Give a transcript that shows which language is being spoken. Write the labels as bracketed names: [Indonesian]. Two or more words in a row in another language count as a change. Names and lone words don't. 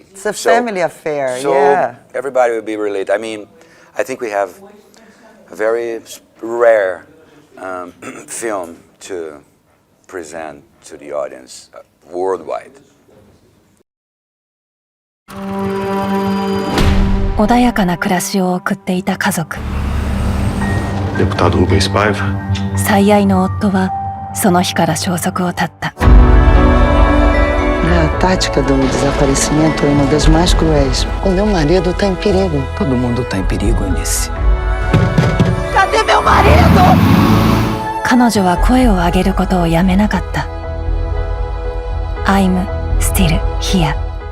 [English] It's a family affair. So everybody will be related. I think we have a very rare film to present to the audience worldwide. [Japanese] 穏やかな暮らしを送っていた家族。 [Portuguese] Deputado Rubens Paiva. [Japanese] 最愛の夫はその日から消息を絶った。 [Portuguese] A tática do desaparecimento é uma das mais cruéis. O meu marido está em perigo. Todo mundo tá em perigo, Eunice. Cadê meu marido? [Japanese] 彼女は声を上げることをやめなかった。アイム スティル here